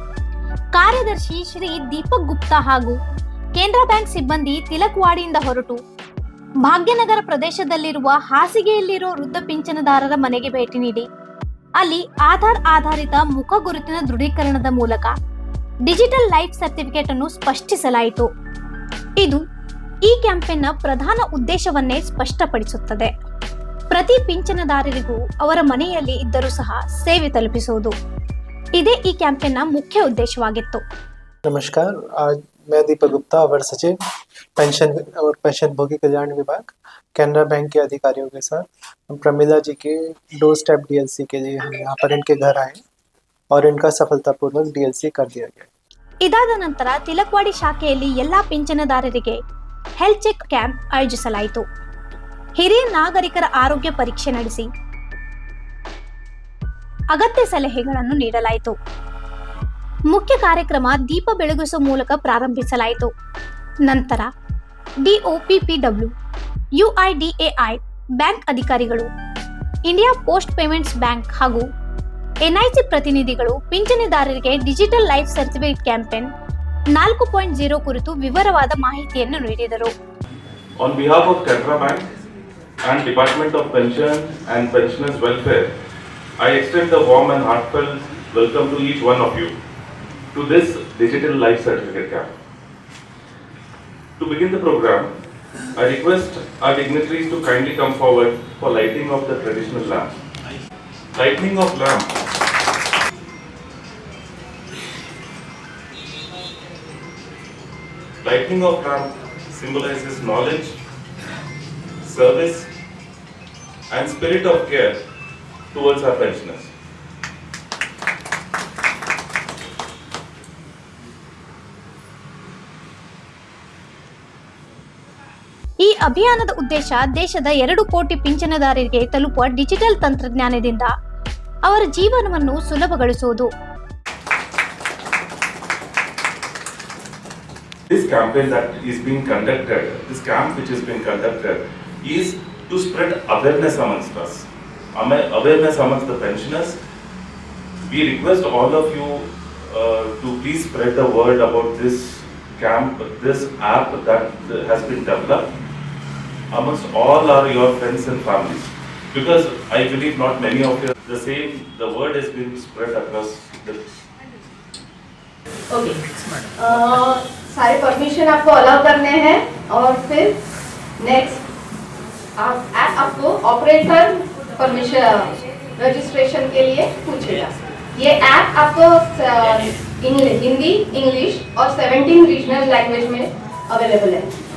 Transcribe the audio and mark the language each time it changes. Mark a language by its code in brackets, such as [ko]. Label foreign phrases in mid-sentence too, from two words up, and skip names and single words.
[kn] ಕಾರ್ಯದರ್ಶಿ ಶ್ರೀ ದೀಪಕ್ ಗುಪ್ತಾ ಹಾಗೂ ಕೆನರಾ ಬ್ಯಾಂಕ್ ಸಿಬ್ಬಂದಿ ತಿಲಕವಾಡಿಯಿಂದ ಹೊರಟು ಭಾಗ್ಯನಗರ ಪ್ರದೇಶದಲ್ಲಿರುವ ಹಾಸಿಗೆಯಲ್ಲಿರುವ ವೃದ್ಧ ಪಿಂಚಣಿದಾರರ ಮನೆಗೆ ಭೇಟಿ ನೀಡಿ ಅಲ್ಲಿ ಆಧಾರ್ ಆಧಾರಿತ ಮುಖ ಗುರುತಿನ ದೃಢೀಕರಣದ ಮೂಲಕ [en] digital life certificate [kn] ಅನ್ನು ಸ್ಪಷ್ಟಿಸಲಾಯಿತು. ಇದು ಈ ಕ್ಯಾಂಪೇನ್ನ ಪ್ರಧಾನ ಉದ್ದೇಶವನ್ನೇ ಸ್ಪಷ್ಟಪಡಿಸುತ್ತದೆ. ಪ್ರತಿ ಪಿಂಚಣಿದಾರರಿಗೂ ಅವರ ಮನೆಯಲ್ಲಿ ಇದ್ದರೂ ಸಹ ಸೇವೆ ತಲುಪಿಸುವುದು ಇದೇ ಈ ಕ್ಯಾಂಪೇನ್ನ ಮುಖ್ಯ ಉದ್ದೇಶವಾಗಿತ್ತು. [hi] नमस्कार, आज मैं दीपक गुप्ता, अवर सचिव पेंशन और पेंशनभोगी कल्याण विभाग कैनरा बैंक के अधिकारियों के साथ हम प्रमिला जी के [en] door step DLC [hi] के लिए हम यहाँ पर इनके घर आए और इनका सफलतापूर्वक डीएलसी कर दिया गया. [kn] ಇದಾದ ನಂತರ ತಿಲಕವಾಡಿ ಶಾಖೆಯಲ್ಲಿ ಎಲ್ಲಾ ಪಿಂಚಣಿದಾರರಿಗೆ [en] health check camp [kn] ಆಯೋಜಿಸಲಾಯಿತು. ಹಿರಿಯ ನಾಗರಿಕರ ಆರೋಗ್ಯ ಪರೀಕ್ಷೆ ನಡೆಸಿ ಅಗತ್ಯ ಸಲಹೆಗಳನ್ನು ನೀಡಲಾಯಿತು. ಮುಖ್ಯ ಕಾರ್ಯಕ್ರಮ ದೀಪ ಬೆಳಗಿಸುವ ಮೂಲಕ ಪ್ರಾರಂಭಿಸಲಾಯಿತು. ನಂತರ ಡಿಒಪಿಪಿಡಬ್ಲ್ಯೂ, ಯುಐಡಿಎಐ ಬ್ಯಾಂಕ್ ಅಧಿಕಾರಿಗಳು, ಇಂಡಿಯಾ ಪೋಸ್ಟ್ ಪೇಮೆಂಟ್ಸ್ ಬ್ಯಾಂಕ್ ಹಾಗೂ ಎನ್ಐಸಿ ಪ್ರತಿನಿಧಿಗಳು ಪಿಂಚಣಿದಾರರಿಗೆ [en] digital life certificate campaign [kn] 4.0 ಕುರಿತು ವಿವರವಾದ ಮಾಹಿತಿಯನ್ನು ನೀಡಿದರು. [en] On behalf of Canara Bank and Department of Pension and Pensioners Welfare, I extend the warm and heartfelt welcome to each one of you to this digital life certificate camp. To begin the program, I request our dignitaries to kindly come forward for lighting of the traditional lamp. Lighting of lamp. Lighting of lamp symbolizes knowledge, service, and spirit of care towards our pensioners. [kn] ಈ ಅಭಿಯಾನದ ಉದ್ದೇಶ ದೇಶದ 2 ಕೋಟಿ ಪಿಂಚಣಿದಾರರಿಗೆ ತಲುಪುವ ಡಿಜಿಟಲ್ ತಂತ್ರಜ್ಞಾನದಿಂದ ಅವರ ಜೀವನವನ್ನು ಸುಲಭಗೊಳಿಸುವುದು. [en] This campaign that is being conducted, this camp which is being conducted is to spread awareness amongst us, awareness amongst the pensioners. We request all of you to please spread the word about this camp, this app that has been developed amongst all your friends and families, because I believe not many of you the word has been spread across the [hi] ओके सारे परमिशन आपको अलाउ करने हैं और फिर नेक्स्ट आपको [en] operator permission registration [hi] के लिए पूछेगा. ये ऐप आपको हिंदी, इंग्लिश और 17 [en] regional language [hi] में अवेलेबल है.